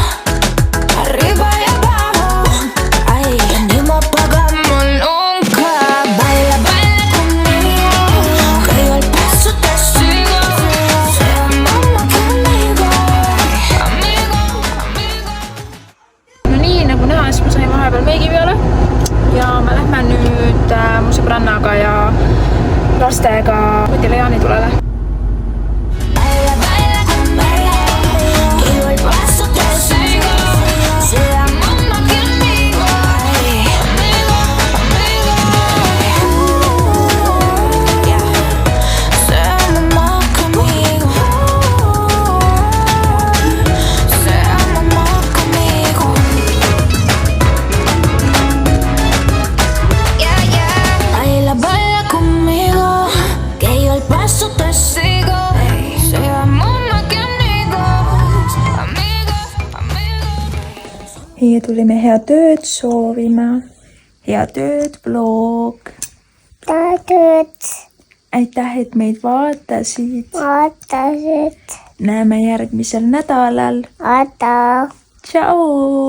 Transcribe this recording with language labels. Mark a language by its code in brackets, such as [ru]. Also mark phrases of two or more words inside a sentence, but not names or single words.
[es] Arriba y abajo, ahí. Prendimos, apagamos nunca. Baila, baila conmigo, que yo el paso te sigo. Seamos más que amigos, amigos, amigos. [et] No nii, nagu näha, siis ma sain vahepeal meigi peale ja me lähme nüüd mu sõbrannaga ja lastega Kotile jaanitulele. [es] Baila, baila conmigo, que yo el paso te sigo. Seamos más que amigos, amigos, amigos. Seamos más que amigos. Seamos más que amigos. Baila, baila conmigo, que yo el paso te sigo. Seamos más que amigos, amigos, amigos. [et] Ja tulime head tööd soovima. Head tööd, vlog. Tööd Aitäh, et meid vaatasid. vaatasid. Näeme järgmisel nädalal. Oota. Tšau!